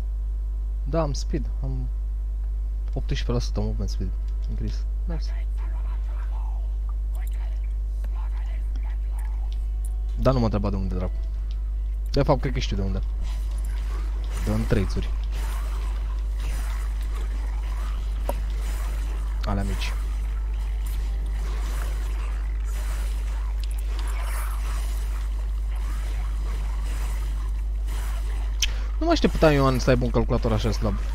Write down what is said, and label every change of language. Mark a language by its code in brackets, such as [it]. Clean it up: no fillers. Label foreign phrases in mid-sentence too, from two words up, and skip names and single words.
[ro] Da, am speed. [en] Am 18% movement speed increase. Nice. [ro] Da, nu mă întreba de unde, dracu. De fapt, cred că știu de unde. De în 3 țuri. Alea mici. Nu mă așteptam Ioan să aibă un calculator așa slab.